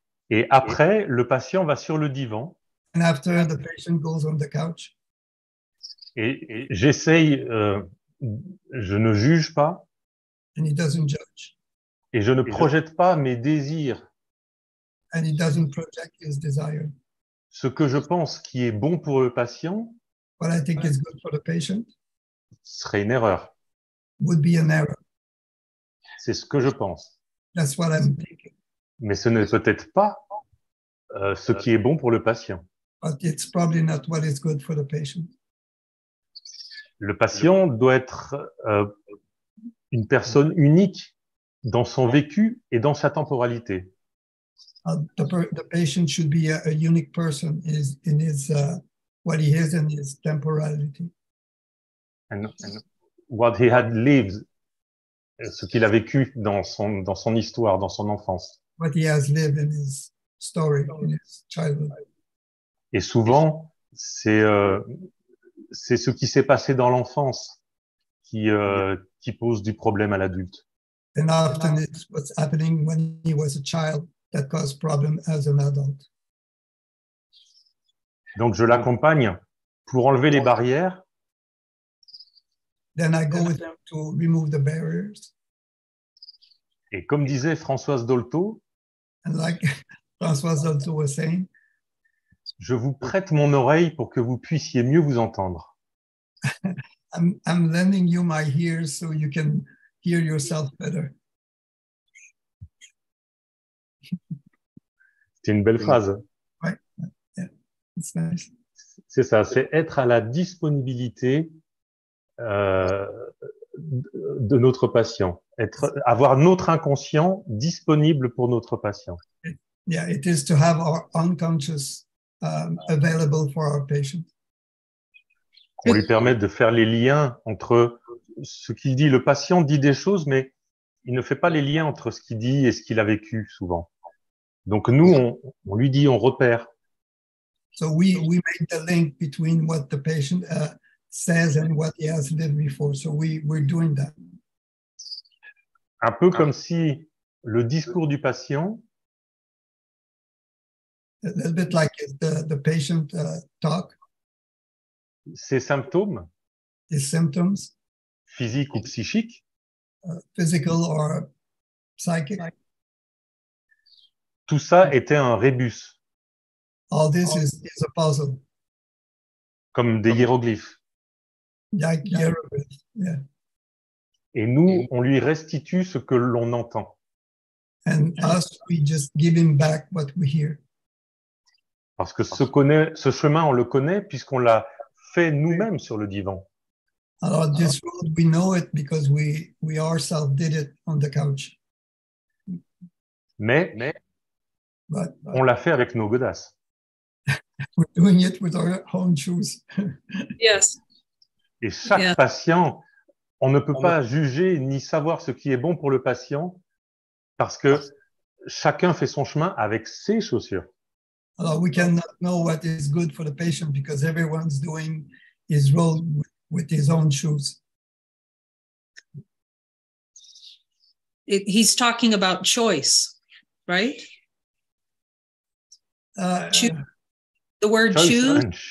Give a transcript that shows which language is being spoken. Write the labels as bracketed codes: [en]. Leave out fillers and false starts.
[fr] Et après, le patient va sur le divan. [en] And after, the patient goes on the couch. [fr] Et j'essaye, je ne juge pas. [en] And he doesn't judge. [fr] Et je ne projette pas mes désirs. [en] And he doesn't project his desire. [fr] Ce que je pense qui est bon pour le patient. [en] what I think is good for the patient [fr] serait une erreur. [en] would be an error. [fr] C'est ce que je pense. [en] That's what I'm thinking. [fr] Mais ce n'est peut-être pas ce qui est bon pour le patient. [en] But it's probably not what is good for the patient. [fr] Le patient doit être une personne unique dans son vécu et dans sa temporalité. [en] The patient should be a unique person in his what he is in his temporality. And what he had lived, [fr] ce qu'il a vécu dans son histoire, dans son enfance. [en] What he has lived in his story, in his childhood. [fr] Et souvent, c'est ce qui s'est passé dans l'enfance qui pose du problème à l'adulte. [en] And often it's what's happening when he was a child that caused problem as an adult. [fr] Donc, je l'accompagne pour enlever les barrières. [en] Then I go with them to remove the barriers. [fr] Et comme disait Françoise Dolto, [en] And like Françoise Dolto was saying, [fr] je vous prête mon oreille pour que vous puissiez mieux vous entendre. [en] I'm lending you my ears so you can hear yourself better. [fr] C'est une belle phrase. [en] Right? Yeah, it's nice. [fr] C'est ça, c'est être à la disponibilité de notre patient, avoir notre inconscient disponible pour notre patient. [en] Yeah, it is to have our unconscious available for our patient. [fr] On lui permet de faire les liens entre ce qu'il dit. Le patient dit des choses, mais il ne fait pas les liens entre ce qu'il dit et ce qu'il a vécu souvent. Donc nous, on lui dit, on repère. [en] So we make the link between what the patient says and what he has lived before. So we're doing that. [fr] Un peu comme si le discours du patient, [en] A little bit like the patient talk, [fr] ses symptômes, [en] his symptoms, [fr] physiques ou psychiques, [en] physical or psychic. [fr] tout ça était un rébus, [en] All this is a puzzle. [fr] comme des hiéroglyphes. [en] Like hieroglyphs, yeah. [fr] Et nous, on lui restitue ce que l'on entend. [en] And us, we just give him back what we hear. [fr] Parce que ce chemin, on le connaît puisqu'on l'a fait nous-mêmes sur le divan. [en] Alors, this road, we know it because we ourselves did it on the couch. [fr] Mais [en] But [fr] on l'a fait avec nos godasses. [en] we're doing it with our own shoes. Yes. [fr] Et chaque [en] Yeah. [fr] patient, on ne peut pas juger ni savoir ce qui est bon pour le patient parce que chacun fait son chemin avec ses chaussures. [en] Alors, we cannot know what is good for the patient because everyone's doing his road with his own shoes. He's talking about choice, right? The word choose.